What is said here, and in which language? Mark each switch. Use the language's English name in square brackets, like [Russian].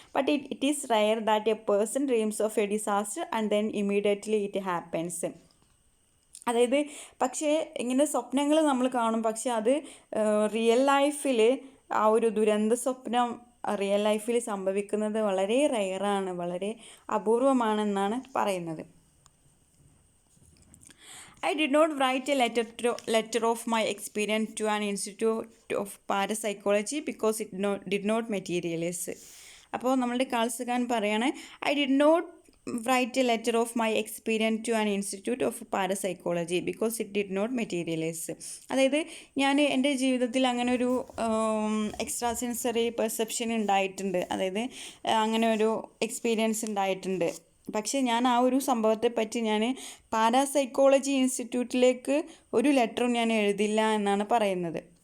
[English] But it is rare that a person dreams of a disaster and then immediately it happens. [Malayalam] അതായത് പക്ഷേ ഇങ്ങനെ സ്വപ്നങ്ങൾ നമ്മൾ കാണും, പക്ഷെ അത് റിയൽ ലൈഫിൽ ആ ഒരു ദുരന്ത സ്വപ്നം റിയൽ ലൈഫിൽ സംഭവിക്കുന്നത് വളരെ റയറാണ്, വളരെ അപൂർവമാണെന്നാണ് പറയുന്നത്. [English] I did not write a letter of my experience to an institute of parapsychology because it did not materialize. [Malayalam] അപ്പോൾ നമ്മളുടെ കാൾസഗാൻ പറയാണ്, [English] I did not write a letter of my experience to an institute of parapsychology because it did not materialize. [Malayalam] അതായത് ഞാൻ എൻ്റെ ജീവിതത്തിൽ അങ്ങനെ ഒരു extra sensory perception ഉണ്ടായിട്ടുണ്ട്, അതായത് അങ്ങനെ ഒരു എക്സ്പീരിയൻസ് ഉണ്ടായിട്ടുണ്ട്. പക്ഷേ ഞാൻ ആ ഒരു സംഭവത്തെ പറ്റി ഞാൻ പാരാസൈക്കോളജി ഇൻസ്റ്റിറ്റ്യൂട്ടിലേക്ക് ഒരു ലെറ്ററും ഞാൻ എഴുതില്ല എന്നാണ് പറയുന്നത്.